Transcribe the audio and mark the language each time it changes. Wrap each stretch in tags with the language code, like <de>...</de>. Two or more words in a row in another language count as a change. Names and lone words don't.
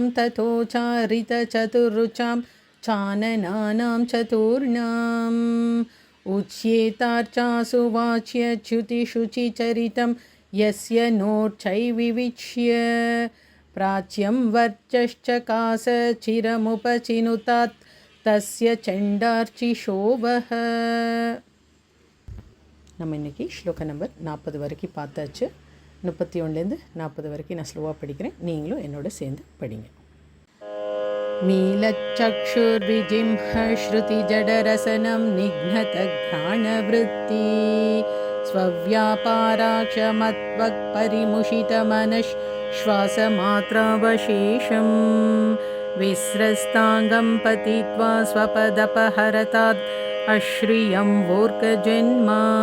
<sa>तथोचारितचतुर्रुचां चाननानां चतुर्णाम् उच्येतार्चासु वाच्य च्युतिशुचिचरितं यस्य नोर्चैविविच्य प्राच्यं वर्चश्चकास चिरमुपचिनुतात् तस्य चेण्डार्चिशोभः.</sa> <ta>நம்ம இன்றைக்கி ஸ்லோக நம்பர் 40 வரைக்கும் பார்த்தாச்சு. 31லேருந்து 40 வரைக்கும் நான் ஸ்லோவாக படிக்கிறேன், நீங்களும் என்னோட சேர்ந்து படிங்க.</ta> <sa>मीलचक्षुर्विजिह्य श्रुतिजडरसनं निघ्नतघ्राणवृत्ति स्वव्यापाराक्षमत्वक्परिमुषितमनश्श्वासमात्रावशेषं विस्रस्ताङ्गं पतित्वा स्वपदपहरतात् अश्रियं वोर्कजन्मा</sa>